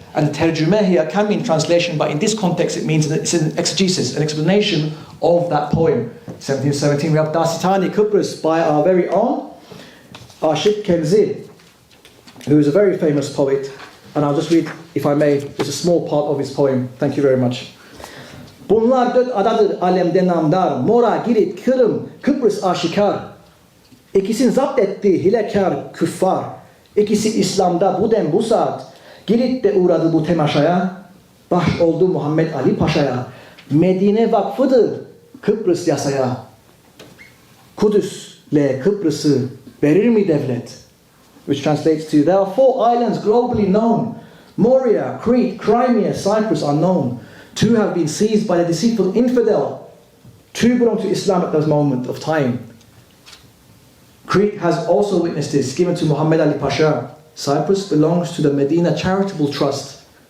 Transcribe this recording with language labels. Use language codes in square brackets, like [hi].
[en] And the tercüme here can mean translation, but in this context it means that it's an exegesis, an explanation of that poem. 1717 we have Dasitani Kıbrıs by our very own Aşık Kenzi, who is a very famous poet. And I'll just read, if I may, just a small part of his poem. Thank you very much. [tr] Bunlar dört adadır alemde namdar, Mora, Girit, Kırım, Kıbrıs aşikar. İkisini zapt etti hilekar küffar. İkisi İslam'da bu dem bu saat. Girit'te uğradı bu temaşaya. Baş oldu Muhammed Ali Paşa'ya. Medine vakfıdır Kıbrıs yasaya. Kudüs'le Kıbrıs'ı verir mi devlet? [en] Which translates to, there are 4 islands globally known. Moria, Crete, Crimea, Cyprus are known. 2 have been seized by the deceitful infidel. 2 belong to Islam at this moment of time. Crete has also witnessed this, given to Muhammad Ali Pasha. Cyprus belongs to the Medina Charitable Trust.